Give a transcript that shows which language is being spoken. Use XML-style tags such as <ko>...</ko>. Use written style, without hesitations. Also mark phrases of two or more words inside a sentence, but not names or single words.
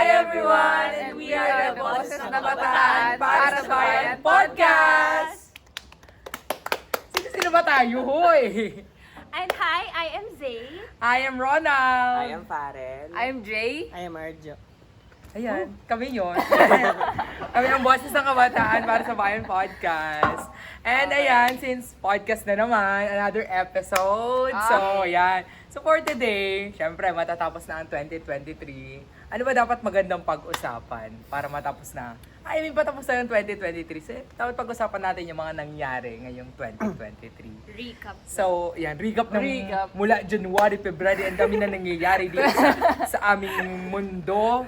<en>everyone! And we are the Boses na Bataan para sa Bayan Podcast!</en> <tl>Sino ba tayo, hoy?</tl> <en>And hi, I am Zay. I am Ronald. I am Farel. I am Jay. I am Arjo.</en> <tl>Ayan, kami yun. Kami ang Boses ng Kabataan para sa Bayan Podcast. And ayan, since podcast na naman,</tl> <en>another episode. So, ayan. So, for today,</en> <tl>syempre, matatapos na ang 2023. Ano ba dapat magandang pag-usapan para matapos na? Patapos na yung 2023. So, dapat pag-usapan natin yung mga nangyari ngayong 2023. Recap. So, yan, recap ng Recap. mula January, February, ang dami na nangyayari dito sa aming mundo.</tl>